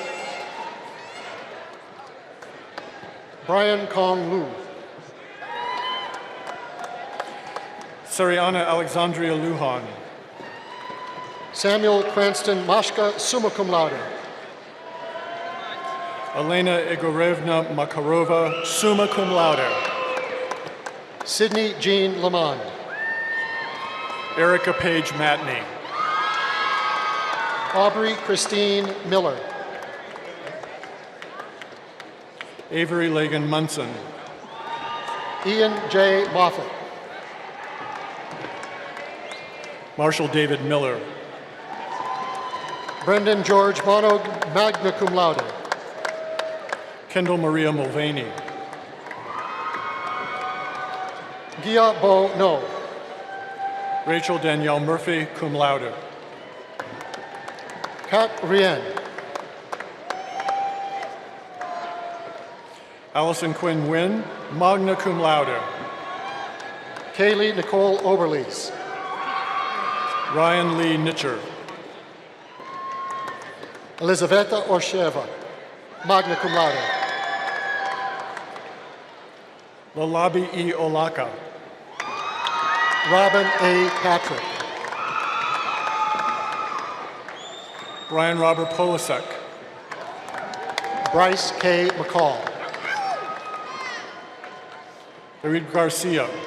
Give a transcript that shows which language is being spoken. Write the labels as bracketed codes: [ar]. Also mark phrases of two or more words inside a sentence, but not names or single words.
[en] Brian Kong Lu. Sariana Alexandria Lujan. Samuel Cranston Mashka, [la] summa cum laude. [en] Elena Igorevna Makarova, [la] summa cum laude. [en] Sydney Jean Lamond. Erica Page Matney. Aubrey Christine Miller. Avery Lagan Munson. Ian J. Moffett. Marshall David Miller. Brendan George Monog, [la] magna cum laude. [en] Kendall Maria Mulvaney. Gia Bo No. Rachel Danielle Murphy, [la] cum laude. [en] Kat Rien. Allison Quinn Wynn, [la] magna cum laude. [en] Kaylee Nicole Oberlees. Ryan Lee Nitcher. Elizaveta Orsheva, [la] magna cum laude. [en] Lalabi E. Olaka. Robin A. Patrick. Brian Robert Polasek. Bryce K. McCall. David Garcia.